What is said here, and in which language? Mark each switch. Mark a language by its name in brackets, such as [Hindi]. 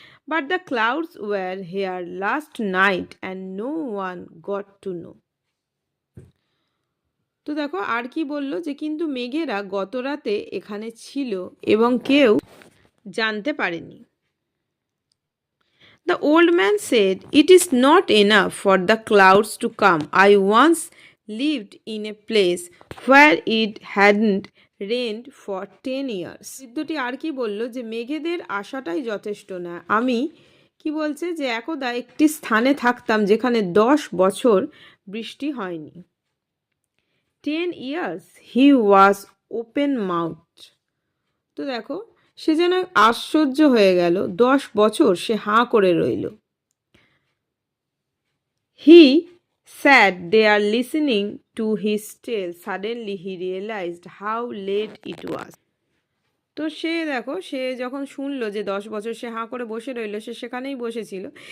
[English] But the clouds were here last night and no one got to know. [Bangla] তো দেখো আর কি বলল, যে কিন্তু মেঘেরা গত রাতে এখানে ছিল এবং কেউ জানতে পারেনি। [English] The old man said, it is not enough for the clouds to come. I once lived in a place where it hadn't rained for 10 years. [Bangla] বৃদ্ধটি আর কি বলল, যে মেঘেদের আসাটাই যথেষ্ট না। আমি কি বলছে, যে একদা একটি স্থানে থাকতাম যেখানে 10 বছর বৃষ্টি হয়নি। [English] 10 years he was open mouthed. [Bangla] তো দেখো সে যেন আশ্চর্য হয়ে গেল, 10 বছর সে হাঁ করে রইল। [English] He sat there listening to his tale. Suddenly he realised how late it was. [Bangla] তো সে দেখো সে যখন শুনলো যে 10 বছর সে হাঁ করে বসে রইল, সে সেখানেই বসেছিল।